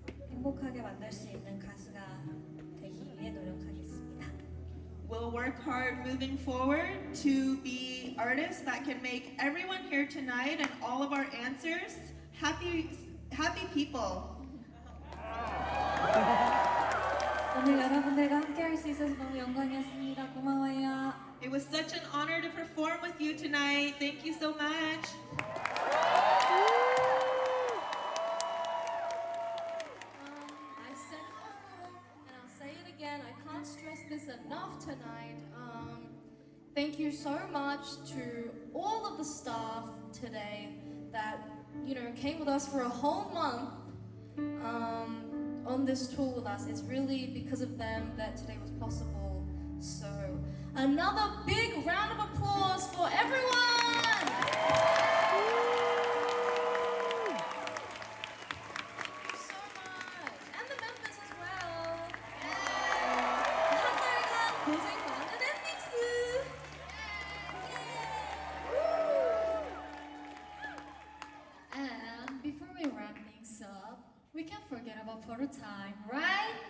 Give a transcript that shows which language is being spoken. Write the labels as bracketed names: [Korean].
[Korean] 행복하게 만들 수 있는 가수가 되기 위해 노력하겠습니다. [English] We'll work hard moving forward to be artists that can make everyone here tonight and all of our answers happy people. [Korean] 오늘 여러분들과 함께할 수 있어서 너무 영광이었습니다. 고마워요. [English] It was such an honor to perform with you tonight. Thank you so much. I said it before, and I'll say it again. I can't stress this enough tonight. Thank you so much to all of the staff today that came with us for a whole month on this tour with us. It's really because of them that today was possible. So another big round of applause for everyone. So much. And the members as well. [Korean] 한 달간 고생 많은 NMIXX. [English] And before we wrap things up, we can't forget about photo time, right?